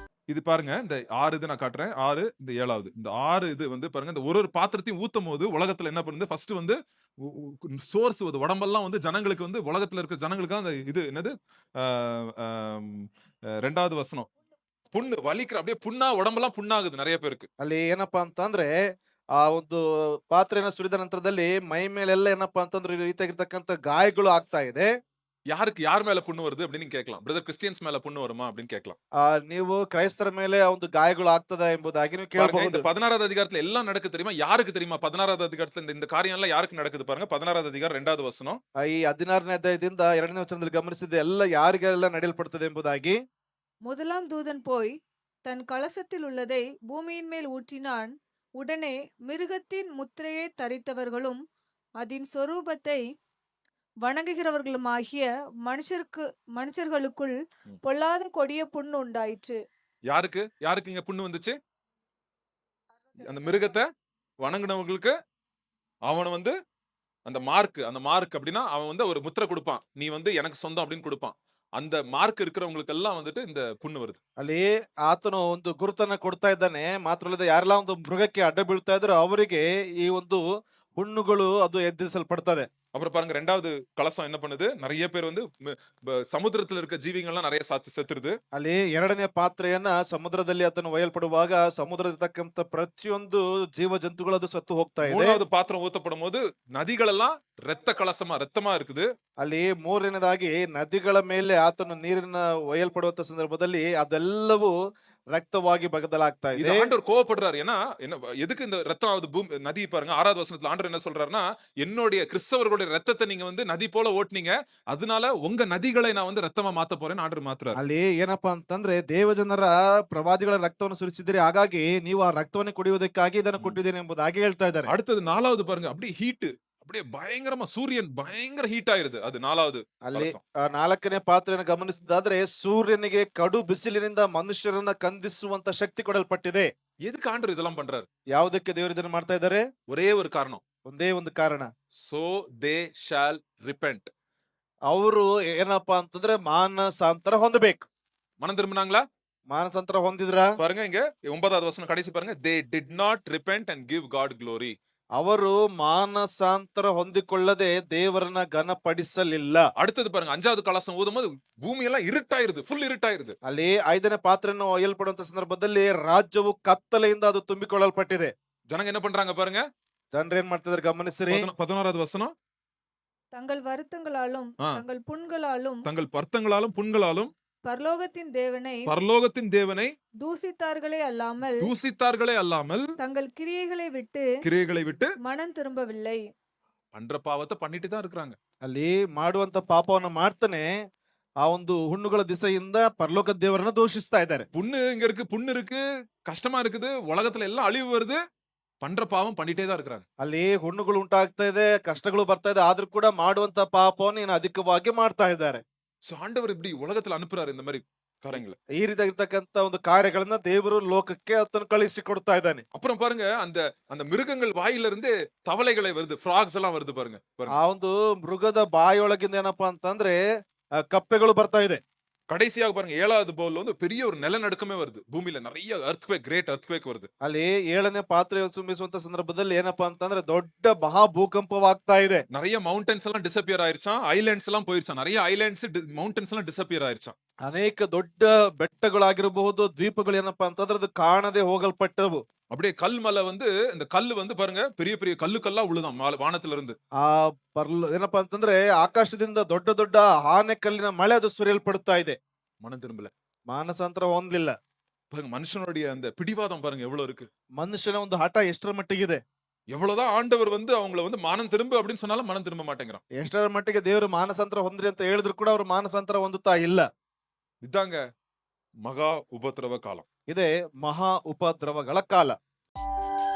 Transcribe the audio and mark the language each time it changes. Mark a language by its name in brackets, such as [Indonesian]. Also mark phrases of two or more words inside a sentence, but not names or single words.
[Tamil] இது பாருங்க. இந்த 6 இது நான் காட்டுறேன். 6 இந்த 7வது. இந்த 6 இது வந்து பாருங்க, இந்த ஒரு பாத்திரத்தையும் ஊத்தும்போது உலகத்துல என்ன பண்ணுது? ஃபர்ஸ்ட் வந்து உ உ சோர்ஸ் அது உடம்பெல்லாம் வந்து ஜனங்களுக்கு வந்து உலகத்துல இருக்கிற ஜனங்களுக்கு அந்த இது என்னது? ஆ அம் 2வது வசனம். புண்ணு வலிக்கிற அப்படியே புண்ணா உடம்பெல்லாம் புண்ணாகுது நெறைய பேருக்கு. [Kannada] ಅಲ್ಲಿ ಏನಪ್ಪಾ ಅಂತಂದ್ರೆ, ಆ ಒಂದು ಪಾತ್ರೆಯನ್ನ ಸುರಿದ ನಂತರದಲ್ಲಿ ಮೈ ಮೇಲೆಲ್ಲ ಏನಪ್ಪಾ ಅಂತಂದ್ರೆ ಈ ರೀತಿಯಾಗಿರ್ತಕ್ಕಂಥ ಗಾಯಗಳು ಆಗ್ತಾ ಇದೆ. [Tamil] யாருக்கு யார் மேல புண்ணு வருது அப்படின்னு நீங்க கேட்கலாம். [English] brother Christians [Tamil] மேல புண்ணு வருமா அப்படின்னு கேட்கலாம். [Kannada] ನೀವು ಕ್ರೈಸ್ತರ ಮೇಲೆ ಆ ಒಂದು ಗಾಯಗಳು ಆಗ್ತದ ಎಂಬುದಾಗಿ ನೀವು [Tamil] பாருங்க இந்த [Kannada] ಕೇಳಬಹುದು. [Tamil] 16வது அதிகாரத்துல எல்லாம் நடக்குது தெரியுமா? யாருக்கு தெரியுமா? 16வது அதிகாரத்துல இந்த இந்த காரியம் எல்லாம் யாருக்கு நடக்குது பாருங்க. 16வது அதிகாரம் 2வது வசனம். [Kannada] ಈ 16ನೇ ಅಧ್ಯಾಯದಿಂದ 2ನೇ ವಚನದಲ್ಲಿ ಗಮನಿಸಿದ ಎಲ್ಲ ಯಾರಿಗೆಲ್ಲ ನಡೆಯಲ್ಪಡುತ್ತದೆ ಎಂಬುದಾಗಿ. [Tamil] முதலாம் தூதன் போய் தன் கலசத்தில் உள்ளதை பூமியின் மேல் ஊற்றினான். உடனே மிருகத்தின் முத்திரையை தரித்தவர்களும் அதன் சொரூபத்தை வணங்குகிறவர்களுமாகிய மனுஷர்களுக்குள் ம். பொல்லாத கொடிய புண் உண்டாயிற்று. யாருக்கு? யாருக்கு இங்க புண்ணு வந்துச்சு? அந்த மிருகத்த வணங்குனவங்களுக்கு அவன வந்து அந்த மார்க் அப்படின்னா, அவன் வந்து ஒரு முத்திரை குடுப்பான். நீ வந்து எனக்கு சொந்தம் அப்படின்னு குடுப்பான். அந்த மார்க் இருக்கிறவங்களுக்கெல்லாம் வந்துட்டு இந்த புண்ணு வருது. [Kannada] ಅಲ್ಲಿ ಆತನು ಒಂದು ಗುರುತನ್ನ ಕೊಡ್ತಾ ಇದ್ದಾನೆ. ಮಾತ್ರ ಅಲ್ಲದೆ ಯಾರೆಲ್ಲ ಒಂದು ಮೃಗಕ್ಕೆ ಅಡ್ಡ ಬೀಳ್ತಾ ಇದ್ರು ಅವರಿಗೆ ಈ ಒಂದು ಹುಣ್ಣುಗಳು ಅದು ಎದ್ದಿಸಲ್ಪಡ್ತದೆ. [Tamil] அப்புறம் பாருங்க 2வது கலசம் என்ன பண்ணுது? நெறைய பேர் வந்து சமுத்திரத்துல இருக்க ஜீவிங்கள்லாம் நெறைய செத்துருது. [Kannada] ಅಲ್ಲಿ ಎರಡನೇ ಪಾತ್ರೆಯನ್ನ ಸಮುದ್ರದಲ್ಲಿ ಆತನು ಒಯ್ಯಲ್ಪಡುವಾಗ ಸಮುದ್ರದಲ್ಲಿರ್ತಕ್ಕಂಥ ಪ್ರತಿಯೊಂದು ಜೀವ ಜಂತುಗಳು ಅದು ಸತ್ತು ಹೋಗ್ತಾ ಇದೆ. [Tamil] 3வது பாத்திரம் ஊத்தப்படும்போது நதிகளெல்லாம் ரத்தமா இருக்குது. [Kannada] ಅಲ್ಲಿ ಮೂರನೇದಾಗಿ ನದಿಗಳ ಮೇಲೆ ಆತನು ನೀರಿನ ಒಯ್ಯಲ್ಪಡುವಂತ ಸಂದರ್ಭದಲ್ಲಿ ಅದೆಲ್ಲವೂ ರಕ್ತವಾಗಿ ಬದಲಾಗ್ತಾ [Tamil] இது [Kannada] ಇದೆ. [Tamil] ஆண்டவர் கோவப்படுறாரு. ஏன்னா என்ன எதுக்கு இந்த ரத்தம் ஆகுது நதி பாருங்க 6வது வசனத்துல ஆண்டவர் என்ன சொல்றாருன்னா, என்னுடைய கிறிஸ்தவர்களுடைய ரத்தத்தை நீங்க வந்து நதி போல ஓட்டுனீங்க. அதனால உங்க நதிகளை நான் வந்து ரத்தமா மாத்த போறேன்னு ஆண்டவர் மாத்துறாரு. [Kannada] ಅಲ್ಲಿ ಏನಪ್ಪಾ ಅಂತಂದ್ರೆ ದೇವಜನರ ಪ್ರವಾದಿಗಳ ರಕ್ತವನ್ನು ಸುರಿಸಿದಿರಿ, ಹಾಗಾಗಿ ನೀವು ಆ ರಕ್ತವನ್ನು ಕುಡಿಯುವುದಕ್ಕಾಗಿ ಇದನ್ನು ம். ಕೊಟ್ಟಿದ್ದೇನೆ ಎಂಬುದಾಗಿ ಹೇಳ್ತಾ ಇದ್ದಾರೆ. [Tamil] அடுத்தது 4வது பாருங்க. அப்படியே ஹீட். அப்படியே பயங்கரமா சூரியன் பயங்கர ஹீட் ஆயிருது. அது 4வது [Kannada] ಅಲ್ಲಿ [Tamil] கலசம். [Kannada] ನಾಲ್ಕನೇ ಪಾತ್ರೆಯನ್ನು ಗಮನಿಸಿದಾದ್ರೆ ಸೂರ್ಯನಿಗೆ ಕಡು ಬಿಸಿಲಿನಿಂದ ಮನುಷ್ಯರನ್ನ ಕಂದಿಸುವಂತ ಶಕ್ತಿ ಕೊಡಲ್ಪಟ್ಟಿದೆ. [Tamil] எதுக்கு ஆண்டவர் இதெல்லாம் பண்றாரு? [Kannada] ಯಾವುದಕ್ಕೆ ದೇವರು ಇದನ್ನು ಮಾಡ್ತಾ ಇದ್ದಾರೆ? [Tamil] ஒரே ஒரு காரணம். [Kannada] ಒಂದೇ ಒಂದು ಕಾರಣ. [English] so they shall repent. [Kannada] ಅವರು ಏನಪ್ಪಾ ಅಂತಂದ್ರೆ ಮಾನಸಾಂತರ ಹೊಂದಬೇಕು. [Tamil] மனம் திரும்பினாங்களா? [Kannada] ಮಾನಸಾಂತರ ಹೊಂದಿದ್ರ? [Tamil] பாருங்க இங்க 9வது வசனம் கடைசி பாருங்க. [English] They did not repent and give God glory. [Kannada] ಅವರು ಮಾನಸಾಂತರ ಹೊಂದಿಕೊಳ್ಳದೆ ದೇವರನ್ನ ಘನಪಡಿಸಲಿಲ್ಲ. [Tamil] அடுத்தது பாருங்க 5வது கலசம் ஊதும்போது பூமி எல்லாம் இருட்டாயிருது. ಫುಲ್ இருட்டாயிருது. [Kannada] ಅಲ್ಲಿ ಐದನೇ ಪಾತ್ರೆಯನ್ನು ಒಯ್ಯಲ್ಪಡುವಂತ ಸಂದರ್ಭದಲ್ಲಿ ರಾಜ್ಯವು ಕತ್ತಲೆಯಿಂದ ಅದು ತುಂಬಿಕೊಳ್ಳಲ್ಪಟ್ಟಿದೆ. [Tamil] ஜனங்க என்ன பண்றாங்க பாருங்க. [Kannada] ಜನರು ಏನ್ ಮಾಡ್ತಿದಾರೆ ಗಮನಿಸಿರಿ. [Tamil] 11வது வசனம். தங்கள் வருத்தங்களாலும் ஆ. தங்கள் புண்களாலும் தங்கள் பர்த்தங்களாலும் புண்களாலும் பரலோகத்தின் தேவனை தூசித்தார்களே அல்லாமல் தங்கள் கிரியைகளை விட்டு மனம் திரும்பவில்லை. பண்ற பாவத்தை பண்ணிட்டு தான் இருக்கிறாங்க. [Kannada] ಅಲ್ಲಿ ಮಾಡುವಂತ ಪಾಪವನ್ನು ಮಾಡ್ತಾನೆ ಆ ಒಂದು ಹುಣ್ಣುಗಳ ದಿಸೆಯಿಂದ ಪರಲೋಕ ದೇವರನ್ನ ದೂಷಿಸ್ತಾ ಇದ್ದಾರೆ. [Tamil] புண்ணு இருக்கு, கஷ்டமா இருக்குது, உலகத்துல எல்லாம் அழிவு வருது. பண்ற பாவம் பண்ணிட்டே தான் இருக்கிறாங்க. [Kannada] ಅಲ್ಲಿ ಹುಣ್ಣುಗಳು ಉಂಟಾಗ್ತಾ ಇದೆ, ಕಷ್ಟಗಳು ಬರ್ತಾ ಇದೆ, ಆದ್ರೂ ಕೂಡ ಮಾಡುವಂತ ಪಾಪವನ್ನು ಇನ್ನು ಅಧಿಕವಾಗಿ ಮಾಡ್ತಾ ಇದ್ದಾರೆ. [Tamil] சோ ஆண்டவர் இப்படி உலகத்துல அனுப்புறாரு இந்த மாதிரி காரியங்களை. [Kannada] ಈ ರೀತಿಯಾಗಿರ್ತಕ್ಕಂಥ ಒಂದು ಕಾರ್ಯಗಳನ್ನ ದೇವರು ಲೋಕಕ್ಕೆ ಆತನು ಕಳಿಸಿ ಕೊಡ್ತಾ ಇದ್ದಾನೆ. [Tamil] அப்புறம் பாருங்க அந்த அந்த மிருகங்கள் வாயில இருந்து தவளைகளை வருது, ஃப்ராக்ஸ் எல்லாம் வருது பாருங்க. [Kannada] ಆ ಒಂದು ಮೃಗದ ಬಾಯಿಯೊಳಗಿಂದ ಏನಪ್ಪಾ ಅಂತಂದ್ರೆ ಕಪ್ಪೆಗಳು ಬರ್ತಾ ಇದೆ. [Tamil] கடைசியாக பாருங்க 7வது பவுல்ல வந்து பெரிய ஒரு நிலநடுக்கமே வருது. பூமியில நிறைய [English] great earthquake [Tamil] வருது. [Kannada] ಅಲ್ಲಿ ಏಳನೇ ಪಾತ್ರೆ ತುಂಬಿಸುವಂತ ಸಂದರ್ಭದಲ್ಲಿ ಏನಪ್ಪಾ ಅಂತಂದ್ರೆ ದೊಡ್ಡ ಮಹಾ ಭೂಕಂಪವಾಗ್ತಾ ಇದೆ. [Tamil] நிறைய மவுண்டன்ஸ் எல்லாம் டிஸப்பியர் ஆயிருச்சாம், ஐலாண்ட்ஸ் எல்லாம் போயிருச்சாம். நிறைய [English] islands mountains [Tamil] எல்லாம் டிஸப்பியர் ஆயிருச்சாம். [Kannada] ಅನೇಕ ದೊಡ್ಡ ಬೆಟ್ಟಗಳಾಗಿರಬಹುದು, ದ್ವೀಪಗಳು ಏನಪ್ಪಾ ಅಂತಂದ್ರೆ ಅದು ಕಾಣದೆ ಹೋಗಲ್ಪಟ್ಟವು. [Tamil] அப்படியே கல்மலை வந்து இந்த கல்லு வந்து பாருங்க பெரிய பெரிய கல்லா உழுதாம் வானத்துல இருந்து. [Kannada] ಆ ಏನಪ್ಪಾ ಅಂತಂದ್ರೆ ಆಕಾಶದಿಂದ ದೊಡ್ಡ ದೊಡ್ಡ ಆನೆ ಕಲ್ಲಿನ ಮಳೆ ಅದು ಸುರಿಯಲ್ಪಡ್ತಾ ಇದೆ. [Tamil] மனம் திரும்பல. [Kannada] ಮಾನಸಾಂತರ ಹೊಂದಲಿಲ್ಲ. [Tamil] பாருங்க மனுஷனுடைய அந்த பிடிவாதம் பாருங்க எவ்வளவு இருக்கு. [Kannada] ಮನುಷ್ಯನ ಒಂದು ಹಠ ಎಷ್ಟರ ಮಟ್ಟಿಗಿದೆ. [Tamil] எவ்வளவுதான் ஆண்டவர் வந்து அவங்கள வந்து மனம் திரும்பு அப்படின்னு சொன்னாலும் மனம் திரும்ப மாட்டேங்கிறான். [Kannada] ಎಷ್ಟರ ಮಟ್ಟಿಗೆ ದೇವರು ಮಾನಸಾಂತರ ಹೊಂದ್ರಿ ಅಂತ ಹೇಳಿದ್ರು ಕೂಡ ಅವರು ಮಾನಸಾಂತರ ಹೊಂದುತ್ತಾ ಇಲ್ಲ. [Tamil] இதாங்க மகா உபத்திரவ காலம். [Kannada] ಇದೇ ಮಹಾ ಉಪದ್ರವಗಳ ಕಾಲ.